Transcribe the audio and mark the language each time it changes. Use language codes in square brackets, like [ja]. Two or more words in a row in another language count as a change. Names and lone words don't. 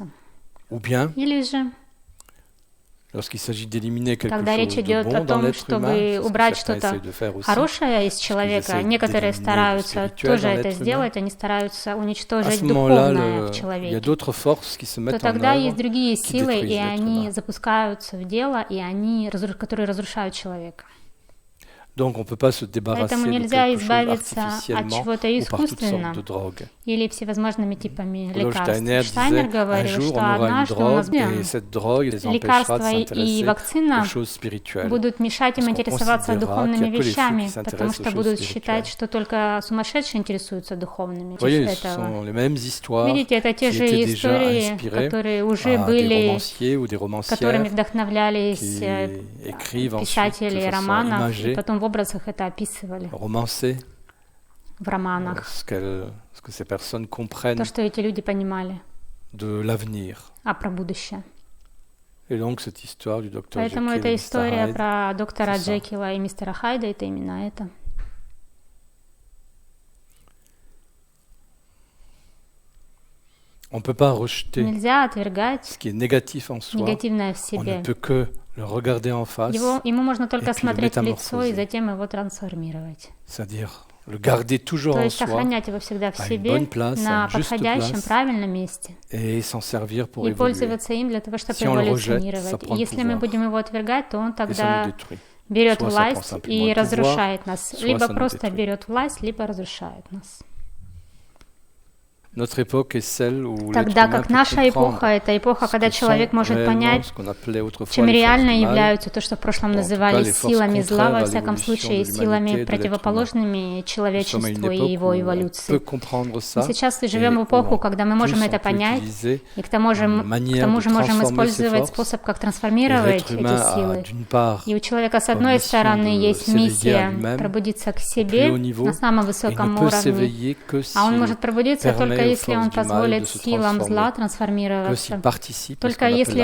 [fr] Ou bien, [ru] Или же, [fr] lorsqu'il s'agit d'éliminer quelque [ru] когда речь [fr] chose de [ru] идет [fr] bon [ru] о [fr] dans [ru] том, [fr] l'être [ru] чтобы [fr] humain, c'est ce que [ru] убрать [fr] certains [ru] что-то [fr] essayent de faire aussi. [ru] хорошее из человека, [fr] essaient [ru] некоторые [fr] d'éliminer le [ru] стараются [fr] spirituel [ru] тоже [fr] dans [ru] это [fr] l'être [ru] сделать, они стараются [fr] À [ru] уничтожить [fr] ce moment-là, [ru] духовное в [fr] il y a [ru] человеке. [fr] d'autres forces qui se [ru] То [fr] mettent en [ru] тогда [fr] œuvre [ru] есть другие [fr] qui [ru] силы, [fr] détruisent [ru] и [fr] l'être [ru] они [fr] humain. [ru] запускаются в дело, и они, которые разрушают человека. [fr] Donc on ne peut pas se débarrasser [ru] Поэтому [fr] de [ru] нельзя [fr] quelque chose [ru] избавиться от [fr] artificiellement [ru] чего-то [fr] ou par toutes [ru] искусственно [fr] sortes de drogues. [ru] или всевозможными типами [fr] Rudolf [ru] лекарств. [fr] Steiner [ru] Штайнер [fr] disait un [ru] говорил, [fr] jour [ru] что [fr] on aura une [ru] однажды у нас [fr] drogue et cette drogue les empêchera de [ru] лекарства и [fr] s'intéresser [ru] вакцина [fr] aux choses spirituelles. [ru] будут мешать им [fr] Parce qu'on [ru] интересоваться [fr] considérera [ru] духовными [fr] qu'il y a que les fous [ru] вещами, [fr] qui s'intéressent [ru] потому [fr] aux [ru] что [fr] choses [ru] будут [fr] spirituelles. [ru] считать, что только сумасшедшие интересуются духовными. [fr] Vous voyez, ce [ru] Этого. [fr] sont les mêmes histoires [ru] Видите, это [fr] qui [ru] те же [fr] étaient déjà [ru] истории, [fr] inspirées [ru] которые уже [fr] à des [ru] были, [fr] romanciers ou des [ru] которыми [fr] romancières [ru] вдохновлялись [fr] qui écrivent ensuite [ru] писатели [fr] de façon [ru] романов, и [fr] imagée, [ru] потом в образах это описывали [fr] romancée, [ru] в романах. [fr] ce que ces personnes comprennent [ru] То, что эти люди понимали, [fr] de l'avenir. [ru] а про будущее. [fr] Et donc cette histoire du docteur [ru] Поэтому [fr] Jekyll [ru] эта [fr] et Mr. [ru] история [fr] Hyde, [ru] про доктора [fr] c'est ça. [ru] Джекила и мистера Хайда, это именно это. [fr] on ne peut pas rejeter [ru] Нельзя отвергать [fr] ce qui est négatif en soi. [ru] негативное в [fr] On ne [ru] себе. [fr] peut que le regarder en face, [ru] Ему можно только [fr] et puis le [ru] смотреть в лицо и [fr] métamorphoser. [ru] затем его трансформировать. [fr] C'est-à-dire le garder toujours [ru] То [fr] en [ru] есть [fr] soi [ru] сохранять его всегда в [fr] à une [ru] себе, [fr] bonne place, [ru] на [fr] à une juste [ru] подходящем, [fr] place, [ru] правильном месте. [fr] et s'en servir pour [ru] И [fr] évoluer. [ru] пользоваться им для того, чтобы [fr] Si on le rejette, [ru] эволюционировать. [fr] ça prend [ru] И [fr] le [ru] если мы [fr] pouvoir. [ru] будем его отвергать, то он [fr] Et ça nous [ru] тогда [fr] détruit. [ru] берет [fr] Soit ça prend [ru] власть [fr] simplement [ru] и [fr] le pouvoir, [ru] разрушает нас. [fr] soit [ru] Либо [fr] ça nous [ru] просто [fr] détruit. [ru] берет власть, либо разрушает нас. [fr] Notre époque est celle où l'être [ru] Тогда [fr] humain [ru] как [fr] peut [ru] наша [fr] comprendre [ru] эпоха — это эпоха, [fr] ce [ru] когда [fr] que [ru] человек [fr] sont [ru] может [fr] réellement [ru] понять, [fr] ce qu'on appelait autrefois [ru] чем [fr] les forces [ru] реально [fr] du mal, [ru] являются то, что в прошлом [fr] en tout cas, [ru] называли [fr] les forces [ru] силами зла, [fr] contraires [ru] во [fr] à [ru] всяком [fr] l'évolution [ru] случае, [fr] de l'humanité et [ru] силами [fr] de l'être [ru] противоположными [fr] Nous sommes à une [ru] человечеству и [fr] époque [ru] его [fr] où on [ru] эволюции. [fr] peut comprendre ça, [ru] Мы сейчас [fr] et [ru] живем в [fr] où [ru] эпоху, [fr] en [ru] когда мы можем [fr] plus [ru] это [fr] on peut [ru] понять, [fr] utiliser [ru] и к тому же [fr] une [ru] мы [fr] manière de [ru] можем [fr] transformer ces [ru] использовать [fr] forces. [ru] способ, как [fr] Et [ru] трансформировать [fr] l'être [ru] эти [fr] humain a [ru] силы. [fr] d'une part [ru] И у человека, с [fr] comme [ru] одной [fr] mission [ru] стороны, [fr] de [ru] есть [fr] s'éveiller à [ru] миссия [fr] lui-même [ru] пробудиться к [fr] au plus haut [ru] себе [fr] niveau, [ru] на самом [fr] et il [ru] высоком [fr] ne peut [ru] уровне, [fr] s'éveiller que [ru] а он [fr] s'il [ru] может пробудиться [fr] permet [ru] только [fr] aux [ru] если он [fr] forces du mal [ru] позволит [fr] de se [ru] силам зла [fr] transformer, que s'il [ru] трансформироваться, [fr] participe à ce [ru] только [fr] qu'on appelle [ru] если